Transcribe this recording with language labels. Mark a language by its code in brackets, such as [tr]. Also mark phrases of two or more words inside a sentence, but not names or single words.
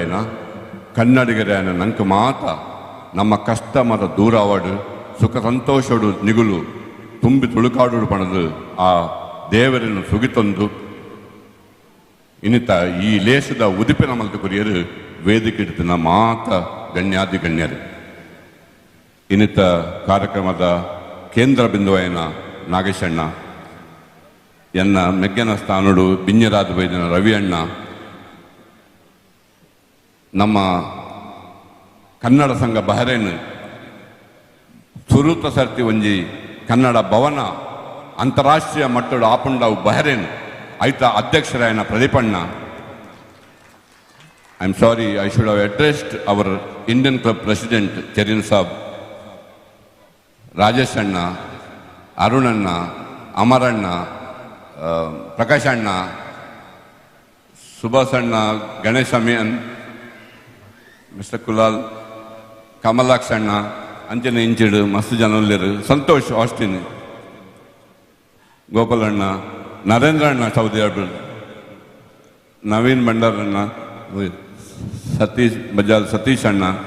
[tcy] ತುಳುವೆರಾಯನ ಕನ್ನಡಿಗರ ನಂಗೆ ಮಾತ ನಮ್ಮ ಕಷ್ಟ ಮತ ದೂರ ಆವಾಡು ಸುಖ ಸಂತೋಷಡು ನಿಗುಲು ತುಂಬಿ ತುಳುಕಾಡು ಪಣದು ಆ ದೇವರನ್ನು ಸುಗಿತೊಂದು ಇನ್ನಿತ ಈ ಲೇಸದ ಉದಿಪಿನ ಮಲ್ತು ಕುರಿಯರು ವೇದಿಕೆ ಇಡ್ತಿನ ಮಾತ ಗಣ್ಯಾದಿ ಗಣ್ಯರು ಇನ್ನಿತ ಕಾರ್ಯಕ್ರಮದ ಕೇಂದ್ರ ಬಿಂದುವೈನ ನಾಗೇಶಣ್ಣ ಎನ್ನ ಮೆಗ್ಗನ ಸ್ಥಾನಡು ಬಿಂಜರಾದ ಬೈದಿನ ರವಿ ಅಣ್ಣ ನಮ್ಮ ಕನ್ನಡ ಸಂಘ ಬಹರೇನ್ ಸುರೂತ ಸರ್ತಿ ಒಂಜಿ ಕನ್ನಡ ಭವನ ಅಂತಾರಾಷ್ಟ್ರೀಯ ಮಟ್ಟದ ಆಪುಂಡವು ಬಹರೇನ್ ಐತ ಅಧ್ಯಕ್ಷರಾಯನ ಪ್ರದೀಪಣ್ಣ. [en] I am sorry, I should have addressed our Indian club president ಚೆರಿನ್ ಸಾಬ್, ರಾಜೇಶ್ ಅಣ್ಣ, ಅರುಣಣ್ಣ, ಅಮರಣ್ಣ, ಪ್ರಕಾಶ್ ಅಣ್ಣ, [tcy] ಸುಭಾಷ್ ಅಣ್ಣ, ಗಣೇಶ್ ಅಮಿಯನ್, ಮಿಸ್ಟರ್ ಕುಲಾಲ್, ಕಮಲಾಕ್ಷ ಅಣ್ಣ, ಅಂಜನ ಇಂಚಿಡು ಮಸ್ತ್ ಜನರು, ಸಂತೋಷ್ ಆಸ್ಟಿನ್, ಗೋಪಾಲಣ್ಣ, ನರೇಂದ್ರ ಅಣ್ಣ ಸೌದಿ ಅರ್ಬನ್, ನವೀನ್ ಭಂಡಾರಣ್ಣ, ಸತೀಶ್ ಬಜಾಜ್ ಸತೀಶ್ ಅಣ್ಣ,